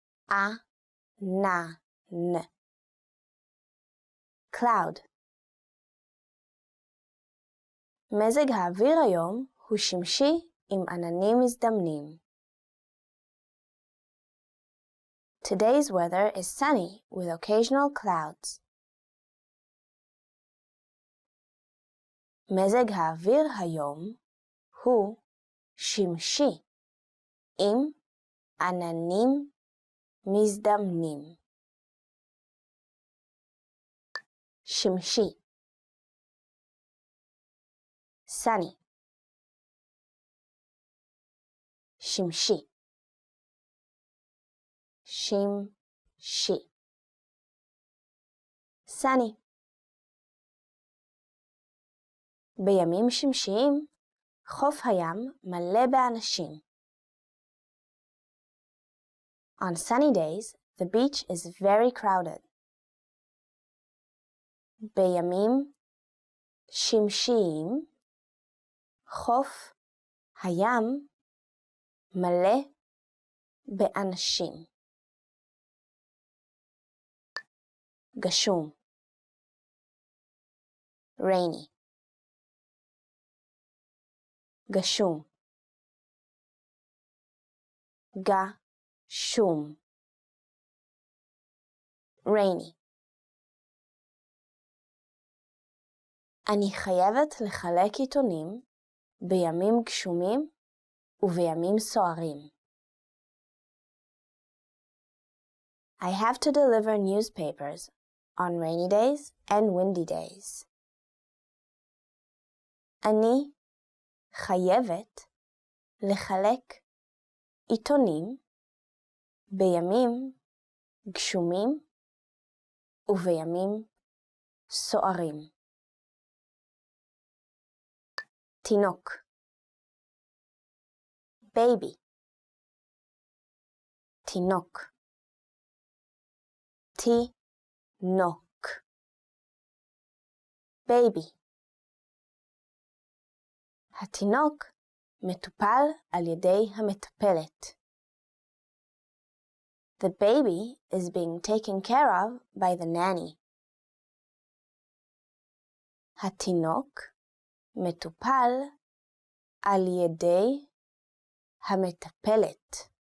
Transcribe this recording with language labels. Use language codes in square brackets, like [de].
[he] ענן. [en] cloud. [he] מזג האוויר היום הוא שמשי עם עננים מזדמנים. [en] Today's weather is sunny with occasional clouds. [he] מזג האוויר היום הוא שמשי עם עננים מזדמנים. שמשי. [en] sunny. [he] שמשי. שמשי. [en] sunny. [he] בימים שמשיים, חוף הים מלא באנשים. [en] On sunny days, the beach is very crowded. [he] בימים שמשיים, חוף הים מלא באנשים. גשום. [en] rainy. [he] גשום. גשום. [en] rainy. [he] אני חייבת לחלק עיתונים בימים גשומים ובימים סוערים. [en] I have to deliver newspapers on rainy days and windy days. [he] אני חייבת לחלק עיתונים בימים גשומים ובימים סוערים. תינוק. [en] baby. [he] תינוק. תינוק. [en] baby. [he] התינוק מטופל על ידי המטפלת. [en] The baby is being taken care of by the nanny. [he] התינוק מטופל על ידי המטפלת.